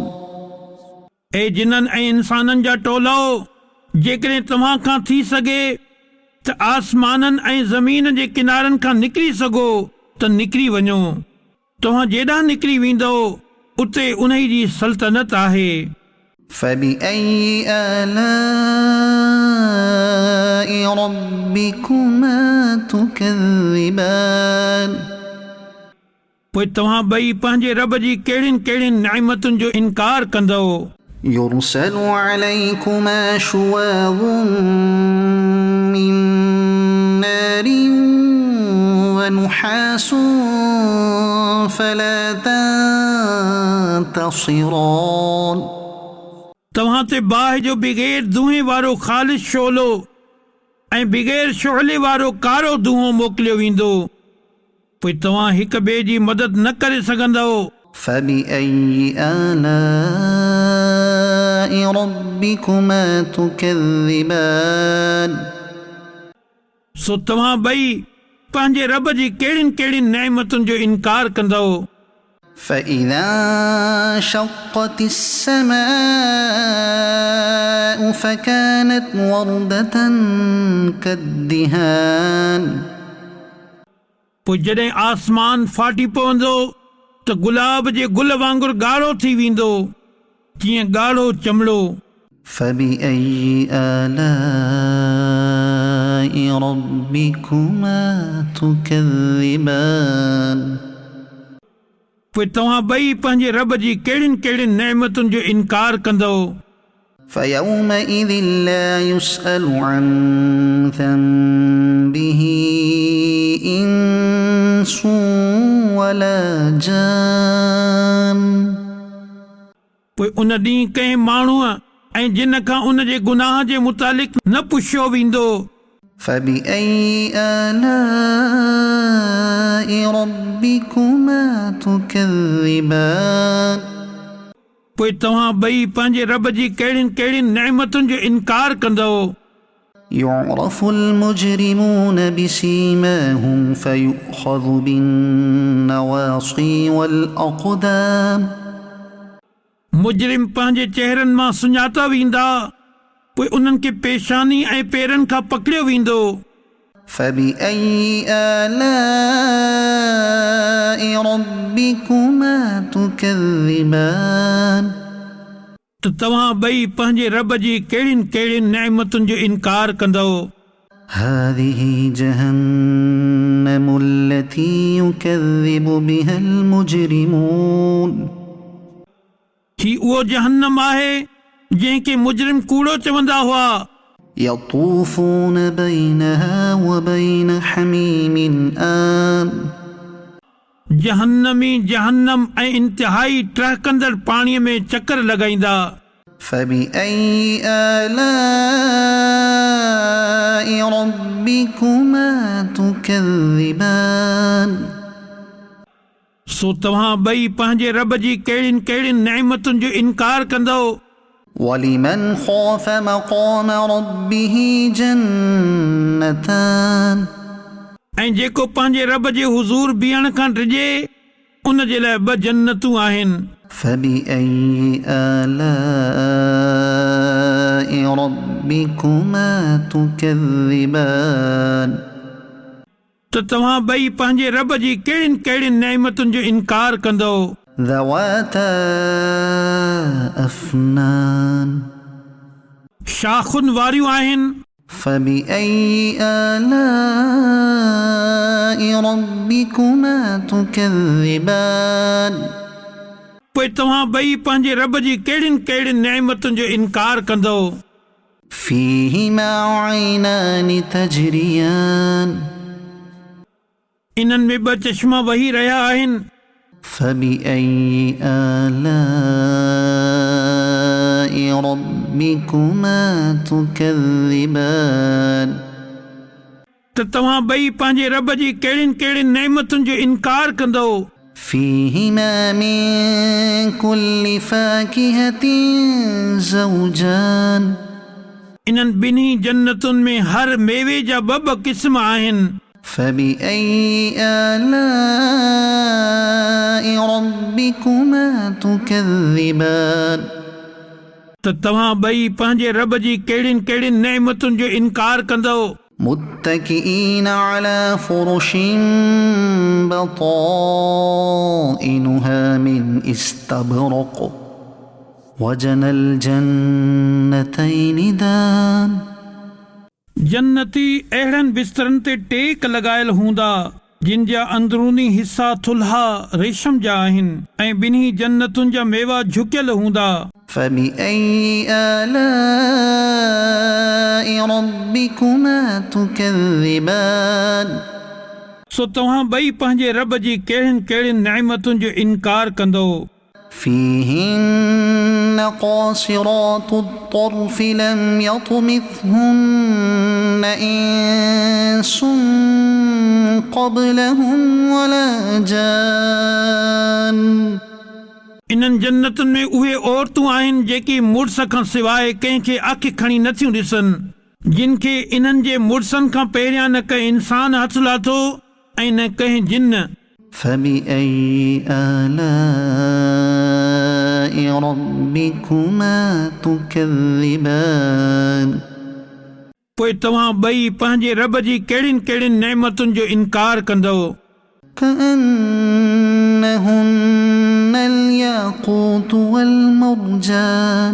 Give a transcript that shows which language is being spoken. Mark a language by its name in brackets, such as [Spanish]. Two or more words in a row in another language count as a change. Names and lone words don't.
[Sindhi] ऐं जिन्हनि ऐं इंसाननि जा टोलो जेकॾहिं तव्हां खां थी सघे त आसमाननि ऐं ज़मीन जे किनारनि खां निकिरी सघो त निकिरी वञो तव्हां जेॾांहुं निकिरी वेंदो उते उन्ही जी सल्तनत आहे [Arabic] فبأي آلاء ربكما تكذبان [Sindhi] पोइ तव्हां ॿई पंहिंजे रब जी कहिड़ियुनि कहिड़ियुनि नेमतुनि जो इनकार कंदो [Arabic] يرسل عليكما شواظ من نار ونحاس فلا تنتصران [Sindhi] तव्हां ते बाहि जो बिग़ैर धुएं वारो ख़ालिस शोलो ऐं बिग़ैर शोले वारो कारो धुओं मोकिलियो वेंदो पोइ तव्हां हिक ॿिए जी मदद न करे सघंदो [Arabic] فبأي آلاء ربكما تكذبان [Sindhi] सो तव्हां ॿई पंहिंजे रब जी कहिड़ियुनि कहिड़ियुनि नेमतुनि जो इनकार कंदो [Arabic] فإذا انشقت السماء فكانت وردة كالدهان [Sindhi] पोइ जॾहिं आसमान फाटी पवंदो त गुलाब जे गुल वांगुरु ॻाढ़ो थी वेंदो जीअं ॻाढ़ो चमड़ो [Arabic] فبأي آلاء ربكما تكذبان [Sindhi] पोइ तव्हां ॿई पंहिंजे रब जी कहिड़ियुनि कहिड़ियुनि नेमतुनि जो इनकार कंदो [Arabic] فيومئذ لا يسأل عن ذنبه إنس ولا جان [Sindhi] पोइ उन ॾींहुं कंहिं माण्हूअ ऐं जिन खां उन जे गुनाह जे मुतालिक़ न पुछियो वेंदो [Arabic] فبأي آلاء ربكما تكذبان [Sindhi] पोइ तव्हां ॿई पंहिंजे रब जी कहिड़ियुनि कहिड़ियुनि नेमतुनि जो इनकार कंदो [Arabic] يعرف المجرمون بسيماهم فيؤخذ بالنواصي والأقدام [Sindhi] मुजरिम पंहिंजे चहिरनि मां सुञाता वेंदा पोइ उन्हनि खे पेशानी ऐं पेरनि खां पकड़ियो वेंदो [Arabic] فبأي آلاء ربكما تكذبان [Sindhi] त तव्हां ॿई पंहिंजे रब जी कहिड़ियुनि कहिड़ियुनि नेमतुनि जो इनकार कंदो [Arabic] هذه جهنم التي يكذب بها المجرمون [Sindhi] ही उहो जहन्नम आहे जंहिंखे मुजरिम कूड़ो चवंदा हुआ [Arabic] يطوفون بينها وبين حميم آن [Sindhi] जहन्नमी जहन्नम ऐं इंतिहाई टहकंदड़ पाणीअ में चकर लॻाईंदा। [Arabic] فبأي آلاء ربكما تكذبان [Sindhi] सो तव्हां ॿई पंहिंजे रब जी कहिड़ियुनि कहिड़ियुनि नेमतुनि जो इनकार कंदो। [Arabic] ولمن خاف مقام ربه جنتان [Sindhi] ऐं जेको पंहिंजे रब जे हुज़ूर बीहण खां डिॼे उन जे लाइ ॿ जन्नतूं आहिनि। [Arabic] فبأي آلاء ربكما تكذبان [Sindhi] त तव्हां ॿई पंहिंजे रब जी कहिड़ियुनि कहिड़ियुनि नेमतुनि जो इनकार कंदो। [Arabic] ذواتا أفنان [Sindhi] शाखुनि वारियूं आहिनि। [Arabic] فبأي آلاء ربكما تكذبان [Sindhi] पोइ तव्हां ॿई पंहिंजे रब जी कहिड़ियुनि कहिड़ियुनि नेमतुनि जो इनकार कंदो। [Arabic] فيهما عينان تجريان [Sindhi] इन्हनि में ॿ चश्मा वही रहिया आहिनि। [Arabic] فبأي آلاء ربكما تكذبان [Sindhi] त तव्हां ॿई पंहिंजे रब जी कहिड़ियुनि कहिड़ियुनि नेमतुनि जो इनकार कंदो। [Arabic] فيهما من كل فاكهة زوجان [Sindhi] इन्हनि ॿिन्ही जन्नतुनि में हर मेवे जा ॿ ॿ क़िस्म आहिनि। [Arabic] فبأي آلاء ربكما تكذبان [Sindhi] त तव्हां ॿई पंहिंजे रब जी कहिड़ियुनि कहिड़ियुनि नेमतुनि जो इनकार कंदो। [Arabic] متكئين على فرش بطائنها من استبرق وجنى الجنتين دان [Sindhi] जन्नती अहिड़नि बिस्तरनि ते टेक लॻायल हूंदा जिन जा अंदरूनी हिसा थुल्हा रेशम जा आहिनि ऐं ॿिन्ही जन्नतुनि जा मेवा झुकियल हूंदा। [Arabic] فبأي آلاء ربكما تكذبان [Sindhi] सो तव्हां ॿई पंहिंजे रब जी कहिड़ियुनि कहिड़ियुनि नेमतुनि जो इनकार कंदो। [Arabic] فيهن قاصرات الطرف لم يطمثهن إنس قبلهم ولا جان [Sindhi] इन्हनि जन्नतुनि में उहे औरतूं आहिनि जेकी मुड़ुस खां सवाइ कंहिंखे अखि खणी नथियूं ॾिसनि जिन खे इन्हनि जे मुड़ुसनि खां पहिरियां न कंहिं इंसान हथ लाथो ऐं न कंहिं जिन। [Arabic] فبأي آلاء ربكما تكذبان [Sindhi] पोइ तव्हां ॿई पंहिंजे रब जी कहिड़ियुनि कहिड़ियुनि नेमतुनि जो इनकार कंदो। [Arabic] كأنهن الياقوت والمرجان